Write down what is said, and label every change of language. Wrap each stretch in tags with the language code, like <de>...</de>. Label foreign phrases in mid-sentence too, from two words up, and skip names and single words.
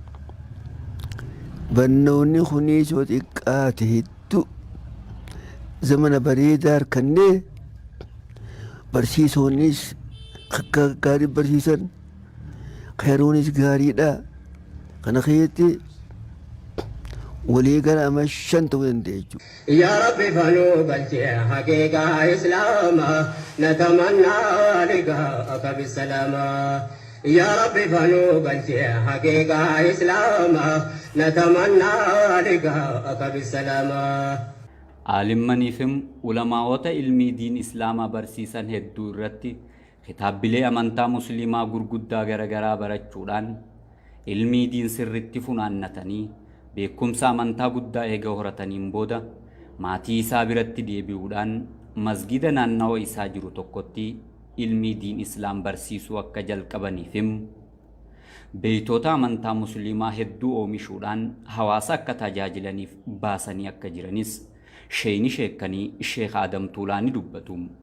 <om>Barnoonni kunis yoo xiqqaate hedduu zamana bareedaa harkannee barsiisonnis akka gaarii barsiisan khayruunis gaariidha. Kana keessatti walii gara ama 5 ta'uu danda'a jechuudha.</om> <ar>يا ربي فنو قلتي حقيقة إسلاما نتمنى لقاءك بالسلامة يا ربي فنو قلتي حقيقة إسلاما نتمنى لقاءك بالسلامة</ar> <om>Aalimmaniifim ulamaawota ilmii diin islaamaa barsiisan hedduu irratti kitaabbilee amantaa musliimaa gurguddaa garagaraa barachuudhaan ilmii diin sirritti funaannatanii beekumsa amantaa guddaa eega horataniin booda maatii isaa biratti deebi'uudhaan masgida naannawa isaa jiru tokkotti ilmii diin islaam barsiisuu akka jalqabaniifim beeytoota amantaa musliimaa hedduu oomishuudhaan hawaasa akka tajaajilaniif baasanii akka jiranis sheeyni sheekanii Sheekh Adam Tuulaani dubbatu.</om>